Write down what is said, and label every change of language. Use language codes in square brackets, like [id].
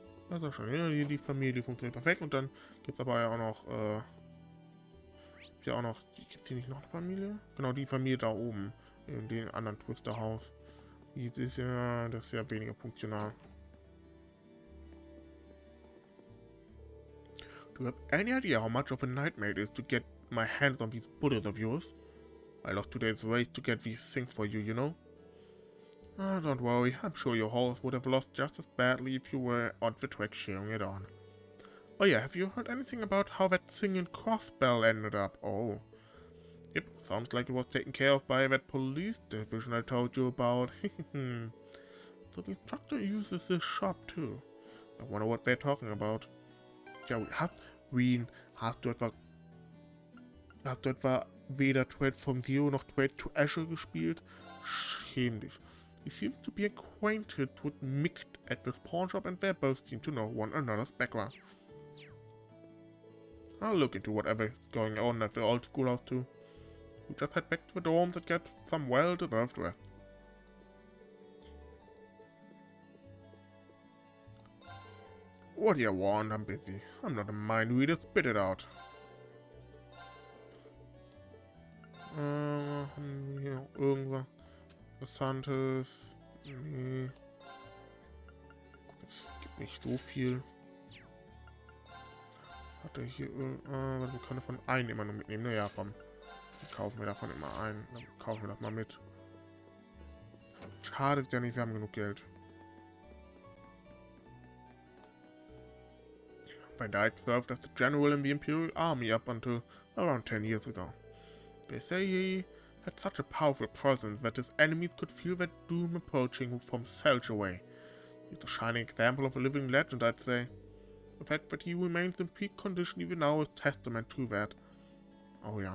[de] Also schon, ja, die Familie funktioniert perfekt. Und dann gibt es aber ja auch noch, gibt's hier nicht noch eine Familie? Genau, die Familie da oben, in dem anderen Twister-Haus. Das ist ja weniger funktional. [en] Do you have any idea how much of a nightmare it is to get my hands on these bullets of yours? I lost 2 days race to get these things for you, you know? Don't worry, I'm sure your horse would have lost just as badly if you were on the track cheering it on. Oh yeah, have you heard anything about how that singing crossbell ended up? Oh. Yep, sounds like it was taken care of by that police division I told you about. So the instructor uses this shop too. I wonder what they're talking about. [de] Ja, hast du etwa weder Trade from Zero noch Trade to Azure gespielt? Schäm dich. [en] He seems to be acquainted with Mick at this pawn shop and they both seem to know one another's background. I'll look into whatever's going on at the old schoolhouse too. We just head back to the dorms and get some well-deserved rest. What do you want? I'm busy. I'm not a mind reader. Spit it out. [de] Hier irgendwas Interessantes. Nee. Das gibt nicht so viel. Hat er hier wir können davon einen immer nur mitnehmen. Naja, komm. Dann kaufen wir davon immer einen. Dann kaufen wir das mal mit. Schade ist ja nicht, wir haben genug Geld. [en] Van Dyke served as a general in the Imperial Army up until around 10 years ago. They say he had such a powerful presence that his enemies could feel their doom approaching from miles away. He's a shining example of a living legend, I'd say. The fact that he remains in peak condition even now is testament to that. Oh yeah.